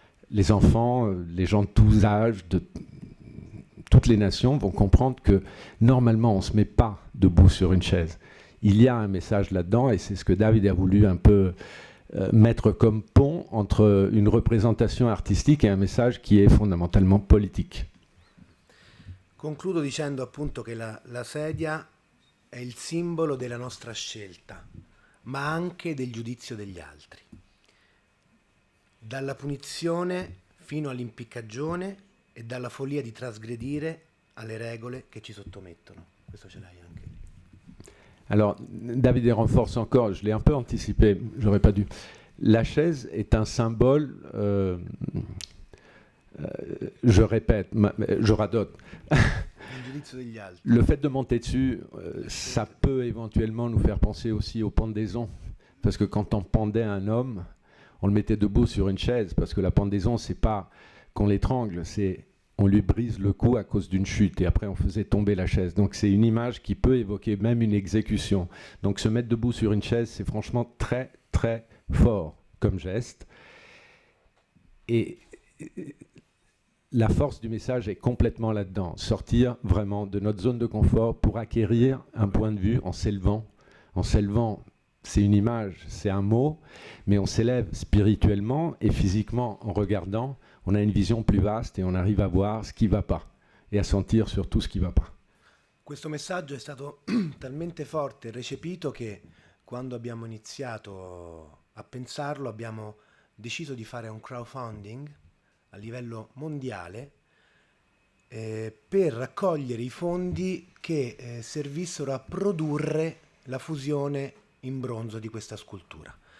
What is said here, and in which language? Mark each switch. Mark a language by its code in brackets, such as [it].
[fr] Les enfants, les gens de tous âges, de toutes les nations vont comprendre que normalement on ne se met pas debout sur une chaise. Il y a un message là-dedans et c'est ce que David a voulu un peu mettre comme pont entre une représentation artistique et un message qui est fondamentalement politique. [it] Concludo dicendo appunto che la sedia è il simbolo della nostra scelta, ma anche del giudizio degli altri. Dalla punizione fino all'impiccagione e dalla follia di trasgredire alle regole che ci sottomettono. Questo ce l'hai anche. [fr] Alors, David renforce encore, je l'ai un peu anticipé, j'aurais pas dû. La chaise est un symbole, je répète, je radote. [it] giudizio degli altri. [fr] Le fait de monter dessus, ça peut éventuellement nous faire penser aussi aux pendaisons. Parce que quand on pendait un homme, on le mettait debout sur une chaise. Parce que la pendaison, c'est pas qu'on l'étrangle, c'est on lui brise le cou à cause d'une chute. Et après, on faisait tomber la chaise. Donc c'est une image qui peut évoquer même une exécution. Donc se mettre debout sur une chaise, c'est franchement très, très fort comme geste. Et la force du message est complètement là-dedans. Sortir vraiment de notre zone de confort pour acquérir un point de vue en s'élevant. En s'élevant, c'est une image, c'est un mot, mais on s'élève spirituellement et physiquement en regardant. On a une vision plus vaste et on arrive à voir ce qui ne va pas et à sentir surtout ce qui ne va pas. [it] Questo messaggio è stato talmente forte e recepito che quando abbiamo iniziato a pensarlo abbiamo deciso di fare un crowdfunding a livello mondiale per raccogliere i fondi che servissero a produrre la fusione in bronzo di questa scultura.